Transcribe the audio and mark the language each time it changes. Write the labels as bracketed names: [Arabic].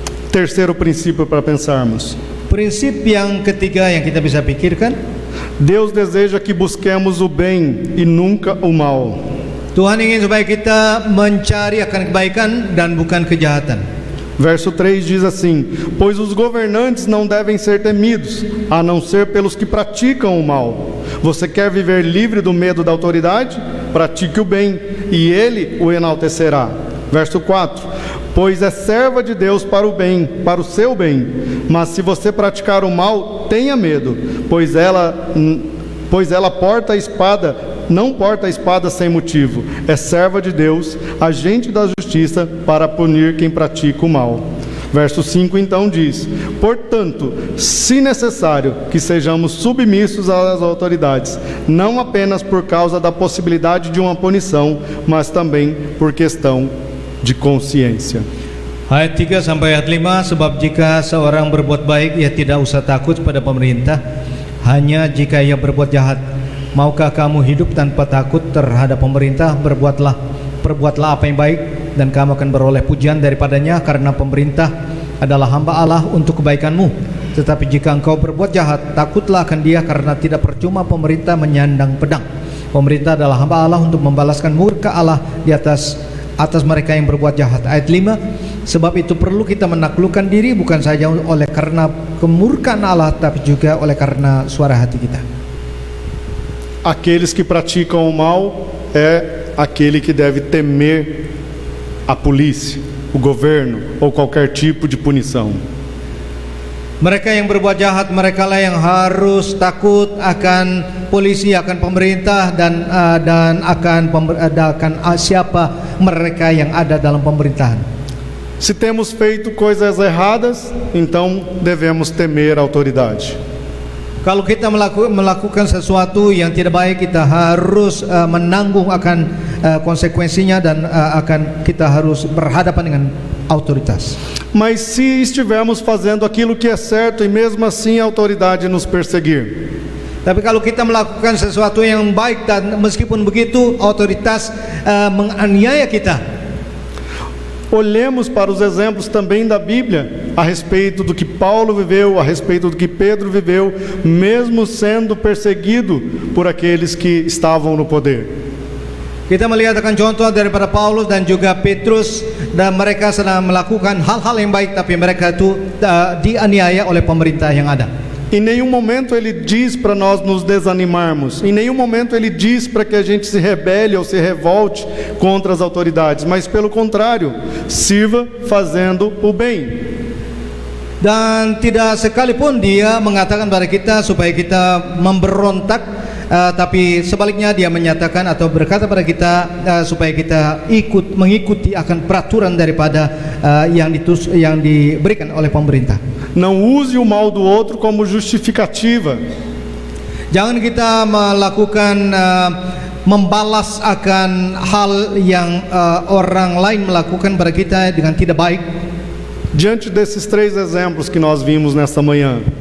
[Portuguese] Terceiro princípio para pensarmos. [Indonesian] Prinsip yang ketiga yang kita bisa pikirkan, [Portuguese] Deus deseja que busquemos o bem e nunca o mal. [Indonesian] Tuhan ingin supaya kita mencari akan kebaikan dan bukan kejahatan. [Portuguese] Verso 3 diz assim: pois os governantes não devem ser temidos, a não ser pelos que praticam o mal. Você quer viver livre do medo da autoridade? Pratique o bem, e ele o enaltecerá. Verso 4: pois é serva de Deus para o bem, para o seu bem. Mas se você praticar o mal, tenha medo, pois ela porta a espada, não porta a espada sem motivo. É serva de Deus, agente da justiça para punir quem pratica o mal. Verso 5 então diz: portanto, se necessário, que sejamos submissos às autoridades, não apenas por causa da possibilidade de uma punição, mas também por questão de consciência. [Indonesian] Ayat 3 sampai ayat 5, sebab jika seorang berbuat baik, ia tidak usah takut pada pemerintah, hanya jika ia berbuat jahat. Maukah kamu hidup tanpa takut terhadap pemerintah? Perbuatlah apa yang baik, dan kamu akan beroleh pujian daripadanya, karena pemerintah adalah hamba Allah untuk kebaikanmu. Tetapi jika engkau berbuat jahat, takutlah akan dia, karena tidak percuma pemerintah menyandang pedang. Pemerintah adalah hamba Allah untuk membalaskan murka Allah di atas mereka yang berbuat jahat. Ayat 5, sebab itu perlu kita menaklukkan diri, bukan saja oleh karena kemurkaan Allah, tapi juga oleh karena suara hati kita. [Portuguese] Aqueles que praticam o mal é aquele que deve temer a polícia, o governo ou qualquer tipo de punição. [Indonesian] Mereka yang berbuat jahat, mereka lah yang harus takut akan polisi, akan pemerintah, dan akan siapa mereka yang ada dalam pemerintahan. [Portuguese] Se temos feito coisas erradas, então devemos temer a autoridade. [Indonesian] Kalau kita melakukan sesuatu yang tidak baik, kita harus menanggung akan konsekuensinya, dan kita harus berhadapan dengan autoritas. [Portuguese] Mas se estivermos fazendo aquilo que é certo e mesmo assim a autoridade nos perseguir, [Indonesian] tapi kalau kita melakukan sesuatu yang baik dan meskipun begitu otoritas menganiaya kita, [Portuguese] olhemos para os exemplos também da Bíblia a respeito do que Paulo viveu, a respeito do que Pedro viveu, mesmo sendo perseguido por aqueles que estavam no poder. [Indonesian] Kita melihat akan contoh daripada Paulus dan juga Petrus, dan mereka sedang melakukan hal-hal yang baik, tapi mereka itu dianiaya oleh pemerintah yang ada. [Portuguese] Em nenhum momento ele diz para nós nos desanimarmos, em nenhum momento ele diz para que a gente se rebele ou se revolte contra as autoridades, mas pelo contrário, sirva fazendo o bem. [Indonesian] Dan tidak sekalipun dia mengatakan pada kita supaya kita memberontak, tapi sebaliknya dia menyatakan atau berkata pada kita supaya kita mengikuti akan peraturan daripada yang diberikan oleh pemerintah. [Portuguese] Não use o mal do outro como justificativa. [Indonesian] Jangan kita melakukan membalas akan hal yang orang lain melakukan pada kita dengan tidak baik. [Portuguese] Diante desses 3 exemplos que nós vimos nesta manhã,